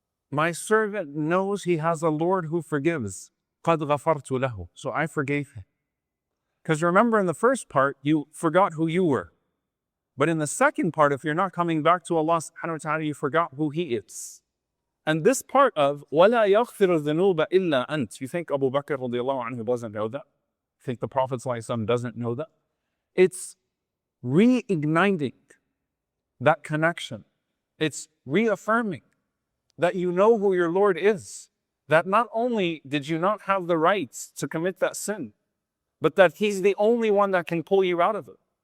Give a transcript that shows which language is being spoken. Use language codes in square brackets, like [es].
[en] My servant knows he has a Lord who forgives. [ar] قَدْ غَفَرْتُ لَهُ. [en] So I forgave him. Because remember, in the first part, you forgot who you were. But in the second part, if you're not coming back to Allah subhanahu wa ta'ala, you forgot who He is. And this part of [ar] وَلَا يَغْفِرُ الذُّنُوبَ إِلَّا أَنْتَ. [en] You think Abu Bakr radiallahu anhu doesn't know that? You think the Prophet ﷺ doesn't know that? It's reigniting that connection. It's reaffirming that you know who your Lord is. That not only did you not have the rights to commit that sin, but that He's the only one that can pull you out of it.